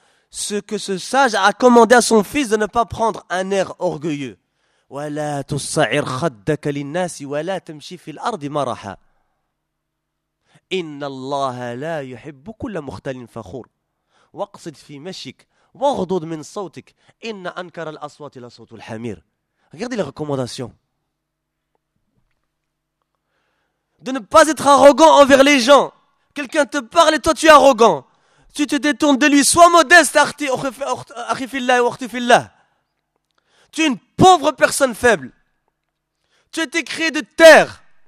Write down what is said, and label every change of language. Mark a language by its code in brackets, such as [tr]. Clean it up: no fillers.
[fr] Ce que ce sage a commandé à son fils de ne pas prendre un air orgueilleux. [ar] وَلَا تُصَعِرْ خَدَّكَ لِلنَّاسِ وَلَا تَمْشِي فِي الْأَرْضِ مَرَحَا إِنَّ اللَّهَ لَا يُحِبُّ كُلَّ مُخْتَلٍ فَخُورٍ وَقْصِدْ فِي مَشِكَ وَغْضُضْ مِنْ صَوْتِكَ إِنَّ أَنْكَرَ الْأَصْوَاتِ لَصَوْتُ الْحَمِيرِ [fr] Regardez les recommandations. De ne pas être arrogant envers les gens. Quelqu'un te parle et toi tu es arrogant. Tu te détournes de lui. Sois modeste, akhifillah et akhifillah. Tu es une pauvre personne faible. Tu as été créé de terre.